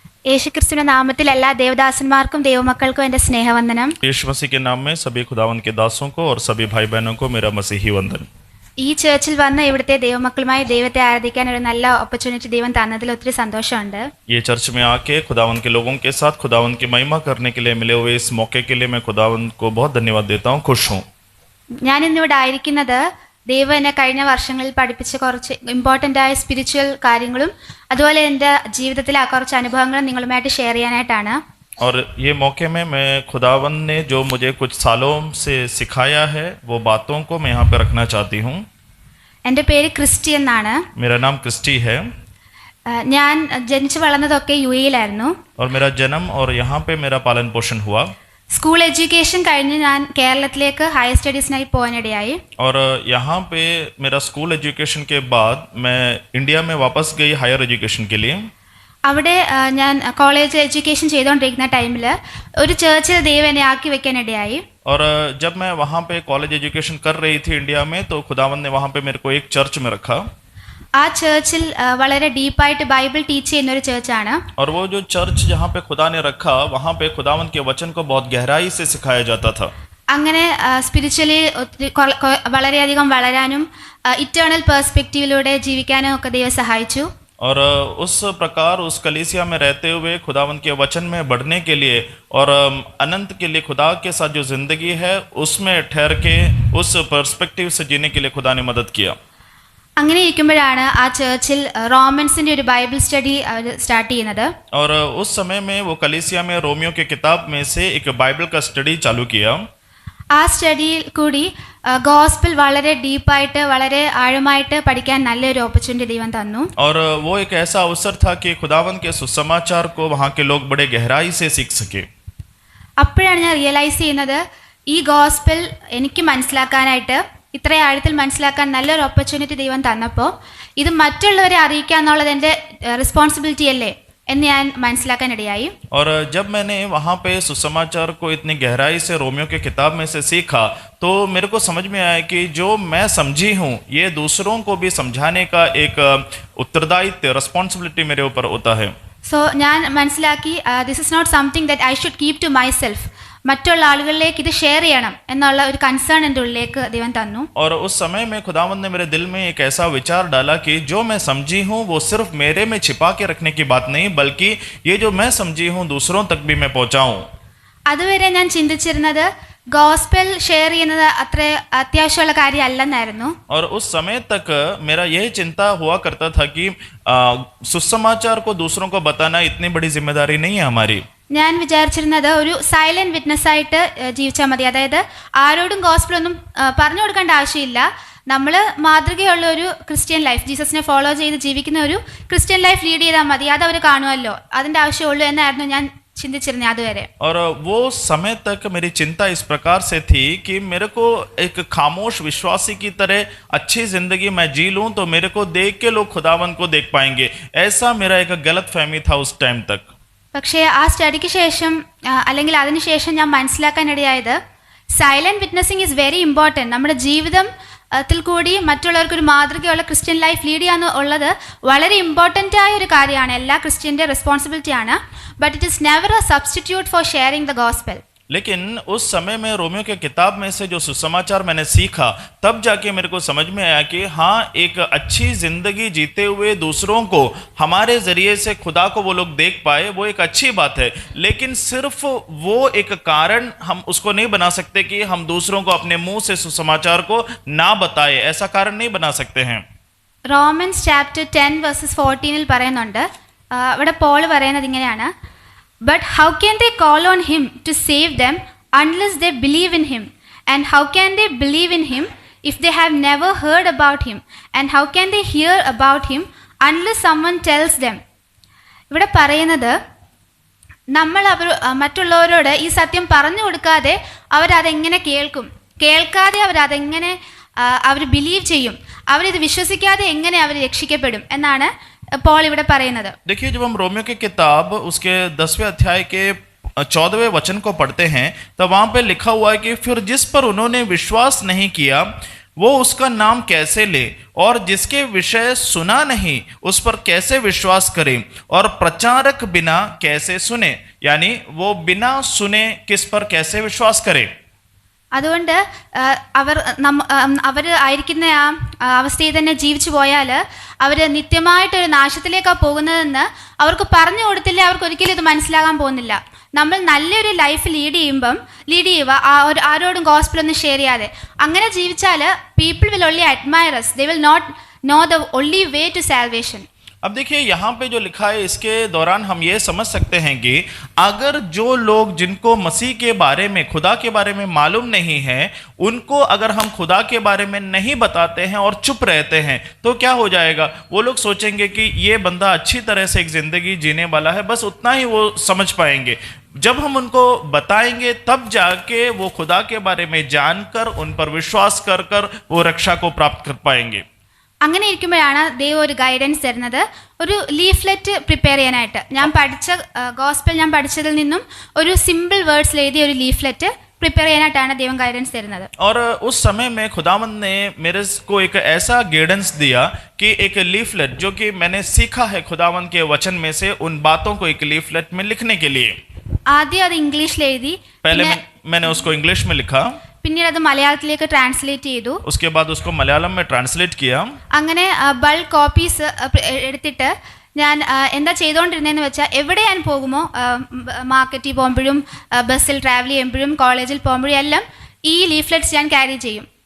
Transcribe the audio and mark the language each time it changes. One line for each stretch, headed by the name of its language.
Malayalam: യേശുക്രിസ്തുവിന്റെ നാമത്തിൽ എല്ലാ ദേവദാസന്മാർക്കും ദൈവമക്കൾക്കും എൻ്റെ സ്നേഹവന്ദനം.
Hindi: यीशु मसीह के नाम में सभी खुदावन के दासों को और सभी भाई बहनों को मेरा मसीही वंदन.
Malayalam: ഈ ചേർച്ചിൽ വന്ന് ഇവിടുത്തെ ദൈവമക്കളുമായി ദൈവത്തെ ആരാധിക്കാൻ ഒരു നല്ല ഓപ്പർച്യൂണിറ്റി ദൈവം തന്നതിൽ ഒത്തിരി സന്തോഷമുണ്ട്.
Hindi: ये चर्च में आके खुदावन के लोगों के साथ खुदावन की महिमा करने के लिए मिले हुए इस मौके के लिए मैं खुदावन को बहुत धन्यवाद देता हूँ. खुश हूँ.
Malayalam: ഞാൻ ഇന്നിവിടെ ആയിരിക്കുന്നത് ദൈവം എന്നെ കഴിഞ്ഞ വർഷങ്ങളിൽ പഠിപ്പിച്ച കുറച്ച് ഇമ്പോർട്ടൻ്റ് ആയ സ്പിരിച്വൽ കാര്യങ്ങളും അതുപോലെ എൻ്റെ ജീവിതത്തിലെ ആ കുറച്ച് അനുഭവങ്ങളും നിങ്ങളുമായിട്ട് ഷെയർ ചെയ്യാനായിട്ടാണ്.
Hindi: और ये मौके में मैं खुदावन ने जो मुझे कुछ सालों से सिखाया है वो बातों को मैं यहाँ पे रखना चाहती हूँ.
Malayalam: എൻ്റെ പേര് ക്രിസ്റ്റി എന്നാണ്.
Hindi: मेरा नाम क्रिस्टी है.
Malayalam: ഞാൻ ജനിച്ചു വളർന്നതൊക്കെ യുഎയിലായിരുന്നു.
Hindi: और मेरा जन्म और यहाँ पे मेरा पालन पोषण हुआ.
Malayalam: സ്കൂൾ എഡ്യൂക്കേഷൻ കഴിഞ്ഞ് ഞാൻ കേരളത്തിലേക്ക് ഹയർ സ്റ്റഡീസിനായി പോകാനിടയായി.
Hindi: और यहाँ पे मेरा स्कूल एजुकेशन के बाद मैं इंडिया में वापस गई हायर एजुकेशन के लिए.
Malayalam: അവിടെ ഞാൻ കോളേജ് എഡ്യൂക്കേഷൻ ചെയ്തുകൊണ്ടിരിക്കുന്ന ടൈമിൽ ഒരു ചേർച്ചിൽ ദൈവം എന്നെ ആക്കി വെക്കാനിടയായി.
Hindi: और जब मैं वहाँ पे कॉलेज एजुकेशन कर रही थी इंडिया में तो खुदावन ने वहाँ पे मेरे को एक चर्च में रखा.
Malayalam: ആ ചേർച്ചിൽ വളരെ ഡീപ്പായിട്ട് ബൈബിൾ ടീച്ച് ചെയ്യുന്ന ഒരു ചേർച്ചാണ്.
Hindi: और वो जो चर्च जहाँ पे खुदा ने रखा वहाँ पे खुदावन के वचन को बहुत गहराई से सिखाया जाता था.
Malayalam: അങ്ങനെ സ്പിരിച്വലി വളരെയധികം വളരാനും ഇറ്റേണൽ പെർസ്പെക്റ്റീവിലൂടെ ജീവിക്കാനും ഒക്കെ ദൈവം സഹായിച്ചു.
Hindi: और उस प्रकार उस कलीसिया में रहते हुए खुदावन के वचन में बढ़ने के लिए और अनंत के लिए खुदा के साथ जो जिंदगी है उसमें ठहर के उस पर्सपेक्टिव से जीने के लिए खुदा ने मदद किया.
Malayalam: അങ്ങനെ ഇരിക്കുമ്പോഴാണ് ആ ചേർച്ചിൽ റോമൻസിന്റെ ഒരു ബൈബിൾ സ്റ്റഡി സ്റ്റാർട്ട് ചെയ്യുന്നത്.
Hindi: और उस समय में वो कलीसिया में रोमियो के किताब में से एक बाइबल का स्टडी चालू किया.
Malayalam: ആ സ്റ്റഡിയിൽ കൂടി ഗോസ്പൽ വളരെ ഡീപ്പായിട്ട് വളരെ ആഴമായിട്ട് പഠിക്കാൻ നല്ലൊരു ഓപ്പർച്യൂണിറ്റി ദൈവം തന്നു.
Hindi: और वो एक ऐसा अवसर था कि खुदावन के सुसमाचार को वहाँ के लोग बड़े गहराई से सीख सके.
Malayalam: അപ്പോഴാണ് ഞാൻ റിയലൈസ് ചെയ്യുന്നത് ഈ ഗോസ്പൽ എനിക്ക് മനസ്സിലാക്കാനായിട്ട് ഇത്ര ആഴത്തിൽ മനസ്സിലാക്കാൻ നല്ലൊരു ഓപ്പർച്യൂണിറ്റി ദൈവം തന്നപ്പോൾ ഇത് മറ്റുള്ളവരെ അറിയിക്കുക എന്നുള്ളത് എൻ്റെ റെസ്പോൺസിബിലിറ്റി അല്ലേ എന്ന് ഞാൻ മനസ്സിലാക്കാനിടയായി.
Hindi: और जब मैंने वहाँ पे सुसमाचार को इतनी गहराई से रोमियो के किताब में से सीखा तो मेरे को समझ में आया कि जो मैं समझी हूँ ये दूसरों को भी समझाने का एक उत्तरदायित्व रिस्पॉन्सिबिलिटी मेरे ऊपर होता है.
Malayalam: സോ ഞാൻ മനസ്സിലാക്കി
English: This is not something that I should keep to myself.
Malayalam: മറ്റുള്ള ആളുകളിലേക്ക് ഇത് ഷെയർ ചെയ്യണം എന്നുള്ള ഒരു കൺസേൺ എൻ്റെ ഉള്ളിലേക്ക് ദൈവം തന്നു.
Hindi: और उस समय में खुदावंद ने मेरे दिल में एक ऐसा विचार डाला कि जो मैं समझी हूँ वो सिर्फ मेरे में छिपा के रखने की बात नहीं बल्कि ये जो मैं समझी हूँ दूसरों तक भी मैं पहुँचाऊँ.
Malayalam: അതുവരെ ഞാൻ ചിന്തിച്ചിരുന്നത് ഗോസ്പൽ ഷെയർ ചെയ്യുന്നത് അത്ര അത്യാവശ്യമുള്ള കാര്യമല്ലെന്നായിരുന്നു.
Hindi: और उस समय तक मेरा यह चिंता हुआ करता था कि सुसमाचार को दूसरों को बताना इतनी बड़ी जिम्मेदारी नहीं है हमारी.
Malayalam: ഞാൻ വിചാരിച്ചിരുന്നത് ഒരു സൈലന്റ് വിറ്റ്നസ് ആയിട്ട് ജീവിച്ചാൽ മതി. അതായത് ആരോടും ഗോസ്പലൊന്നും പറഞ്ഞു കൊടുക്കേണ്ട ആവശ്യമില്ല. നമ്മൾ മാതൃകയുള്ള ഒരു ക്രിസ്ത്യൻ ലൈഫ് ജീസസിനെ ഫോളോ ചെയ്ത് ജീവിക്കുന്ന ഒരു ക്രിസ്ത്യൻ ലൈഫ് ലീഡ് ചെയ്താൽ മതി. അത് അവർ കാണുമല്ലോ, അതിൻ്റെ ആവശ്യമുള്ളൂ എന്നായിരുന്നു ഞാൻ ചിന്തിച്ചിരുന്നത് അതുവരെ.
Hindi: और वो समय तक मेरी चिंता इस प्रकार से थी कि मेरे को एक खामोश विश्वासी की तरह अच्छी जिंदगी मैं जी लूं तो मेरे को देख के लोग खुदावन को देख पाएंगे. ऐसा मेरा एक गलत फहमी था उस टाइम तक.
Malayalam: പക്ഷേ ആ സ്റ്റഡിക്ക് ശേഷം അല്ലെങ്കിൽ അതിനുശേഷം ഞാൻ മനസ്സിലാക്കാനിടയായത്
English: Silent witnessing is very important.
Malayalam: നമ്മുടെ ജീവിതത്തിൽ കൂടി മറ്റുള്ളവർക്കൊരു മാതൃകയുള്ള ക്രിസ്ത്യൻ ലൈഫ് ലീഡ് ചെയ്യാന്ന് ഉള്ളത് വളരെ ഇമ്പോർട്ടൻ്റ് ആയ ഒരു കാര്യമാണ്. എല്ലാ ക്രിസ്ത്യൻ്റെ റെസ്പോൺസിബിലിറ്റിയാണ്.
English: But it is never a substitute for sharing the gospel.
Hindi: लेकिन उस समय में रोमियो के किताब में से जो सुसमाचार मैंने सीखा तब जाके मेरे को समझ में आया कि हाँ एक अच्छी जिंदगी जीते हुए दूसरों को हमारे जरिए से खुदा को वो लोग देख पाए वो एक अच्छी बात है. लेकिन सिर्फ वो एक कारण हम उसको नहीं बना सकते कि हम दूसरों को अपने मुंह से सुसमाचार को ना बताए. ऐसा कारण नहीं बना सकते हैं.
Malayalam: റോമൻസ് ചാപ്റ്റർ 10:14 പറയുന്നുണ്ട്. അവിടെ പോൾ പറയുന്നത് ഇങ്ങനെയാണ്:
English: But how can they call on him to save them unless they believe in him? And how can they believe in him if they have never heard about him? And how can they hear about him unless someone tells them?
Malayalam: ഇവിടെ പറയുന്നത് നമ്മൾ മറ്റുള്ളവരോട് ഈ സത്യം പറഞ്ഞു കൊടുക്കാതെ അവരതെങ്ങനെ കേൾക്കും, കേൾക്കാതെ അവരതെങ്ങനെ അവർ ബിലീവ് ചെയ്യും, അവരിത് വിശ്വസിക്കാതെ എങ്ങനെ അവർ രക്ഷിക്കപ്പെടും എന്നാണ് പോൾ ഇവിടെ പറയുന്നത്.
Hindi: देखिए जब हम रोमियो की किताब उसके 10वें अध्याय के 14वें वचन को पढ़ते हैं तो वहाँ पे लिखा हुआ है कि फिर जिस पर उन्होंने विश्वास नहीं किया वो उसका नाम कैसे ले, और जिसके विषय सुना नहीं उस पर कैसे विश्वास करे, और प्रचारक बिना कैसे सुने, यानी वो बिना सुने किस पर कैसे विश्वास करे.
Malayalam: അതുകൊണ്ട് അവർ ആയിരിക്കുന്ന ആ അവസ്ഥയിൽ തന്നെ ജീവിച്ചു പോയാൽ അവർ നിത്യമായിട്ടൊരു നാശത്തിലേക്കാണ് പോകുന്നതെന്ന് അവർക്ക് പറഞ്ഞു കൊടുത്തില്ല. അവർക്ക് ഒരിക്കലും ഇത് മനസ്സിലാകാൻ പോകുന്നില്ല. നമ്മൾ നല്ലൊരു ലൈഫ് ലീഡ് ചെയ്യുക ആരോടും ഗോസ്പലൊന്നും ഷെയർ ചെയ്യാതെ അങ്ങനെ ജീവിച്ചാൽ
English: People will only admire us. They will not know the only way to salvation.
Hindi: अब देखिए यहाँ पे जो लिखा है इसके दौरान हम ये समझ सकते हैं कि अगर जो लोग जिनको मसीह के बारे में, खुदा के बारे में मालूम नहीं है, उनको अगर हम खुदा के बारे में नहीं बताते हैं और चुप रहते हैं तो क्या हो जाएगा. वो लोग सोचेंगे कि ये बंदा अच्छी तरह से एक जिंदगी जीने वाला है, बस उतना ही वो समझ पाएंगे. जब हम उनको बताएंगे तब जाके वो खुदा के बारे में जानकर उन पर विश्वास कर कर वो रक्षा को प्राप्त कर पाएंगे.
Malayalam: അങ്ങനെ ഇരിക്കുമ്പോഴാണ് ദൈവം ഒരു ഗൈഡൻസ് തരുന്നത്, ഒരു ലീഫ്ലെറ്റ് പ്രിപ്പയർ ചെയ്യാനായിട്ട്. ഞാൻ പഠിച്ചതിൽ നിന്നും ഒരു സിമ്പിൾ വേർഡ്സിൽ എഴുതിയ ഒരു ലീഫ്ലെറ്റ് प्रिपेयर ചെയ്യാനായിട്ടാണ് ദൈവം ഗൈഡൻസ് തരുന്നത്.
Hindi: और उस समय में खुदावंद ने मेरे को एक ऐसा गाइडेंस दिया कि एक लीफलेट जो कि मैंने सीखा है खुदावंद के वचन में से, उन बातों को एक लीफलेट में लिखने के लिए.
Malayalam: ആദ്യം അത് ഇംഗ്ലീഷിൽ എഴുതി,
Hindi: पहले मैंने उसको इंग्लिश में लिखा,
Malayalam: പിന്നീട് അത് മലയാളത്തിലേക്ക് ട്രാൻസ്ലേറ്റ് ചെയ്തു.
Hindi: उसके बाद उसको मलयालम में ट्रांसलेट किया.
Malayalam: അങ്ങനെ ബൾക്ക് കോപ്പീസ് എടുത്തിട്ട് ഞാൻ എന്താ ചെയ്തുകൊണ്ടിരുന്നതെന്ന് വെച്ചാൽ എവിടെ ഞാൻ പോകുമോ, മാർക്കറ്റിൽ പോകുമ്പോഴും ബസ്സിൽ ട്രാവൽ ചെയ്യുമ്പോഴും കോളേജിൽ പോകുമ്പോഴും എല്ലാം ഈ ലീഫ്ലെറ്റ്സ് ഞാൻ ക്യാരി ചെയ്യും.